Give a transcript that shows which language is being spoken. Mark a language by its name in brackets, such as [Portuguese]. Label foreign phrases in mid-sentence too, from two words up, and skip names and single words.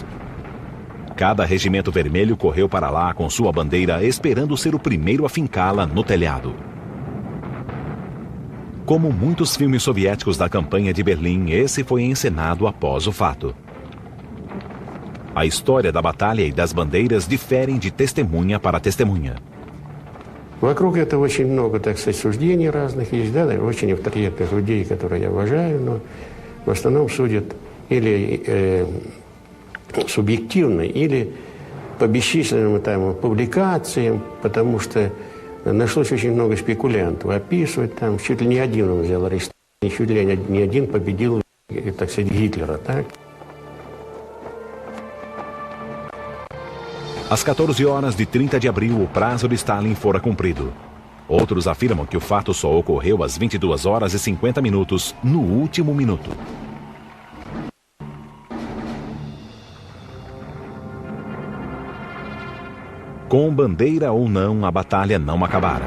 [Portuguese] Cada regimento vermelho correu para lá com sua bandeira, esperando ser o primeiro a fincá-la no telhado. Como muitos filmes soviéticos da campanha de Berlim, esse foi encenado após o fato. A história da batalha e das bandeiras diferem de testemunha para testemunha. [Russian] Вокруг этого очень много, так сказать, суждений разных есть, да, очень авторитетных людей, которые я уважаю, но в основном судят или субъективно, или по бесчисленным там публикациям, потому что нашлось очень много спекулянтов. Описывать там, чуть ли не один он взял арест, чуть ли не один победил, так сказать, Гитлера, так? [Portuguese] Às 14 horas de 30 de abril, o prazo de Stalin fora cumprido. Outros afirmam que o fato só ocorreu às 22 horas e 50 minutos, no último minuto. Com bandeira ou não, a batalha não acabara.